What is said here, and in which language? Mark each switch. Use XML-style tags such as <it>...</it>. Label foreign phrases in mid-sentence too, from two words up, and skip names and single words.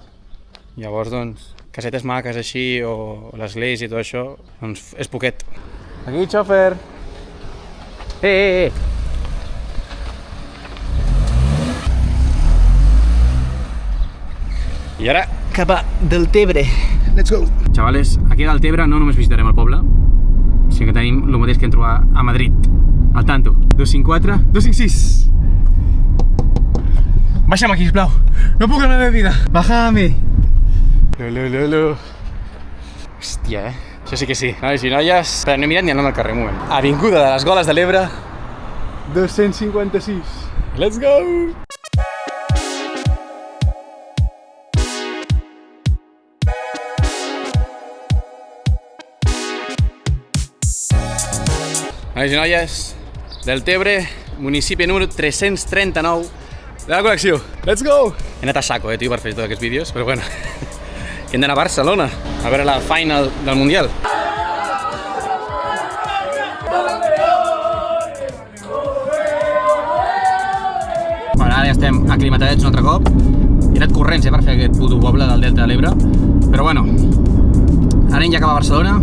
<ca>Llavors, doncs, casetes maques així, o l'església i tot això, doncs és poquet. Aquí, xòfer! I ara, cap a Deltebre.</ca> <en>Let's go!</en> <ca>Xavales, aquí a Deltebre no només visitarem el poble, sinó que tenim el mateix que hem trobat a Madrid.</ca> <es>Al tanto.</es> <ca>254, 256. Baixa'm aquí, sisplau. No puc amb la meva vida. Bájame. Hòstia, Això sí que sí. Nois i noies, però no he mirat ni el nom del carrer, un moment. Avinguda de les Goles de l'Ebre, 256.</ca> <en>Let's go!</en> <ca>Nois i noies, Deltebre, municipi número 339 de la col·lecció.</ca> <en>Let's go!</en> <ca>He anat a saco, tio, per fer tots aquests vídeos, però bueno, hem d'anar a Barcelona a veure la final del Mundial. Bueno, ara ja estem aclimatadets un altre cop. He anat corrents, per fer aquest puto poble del Delta de l'Ebre, però bueno, ara anem ja cap a Barcelona.</ca>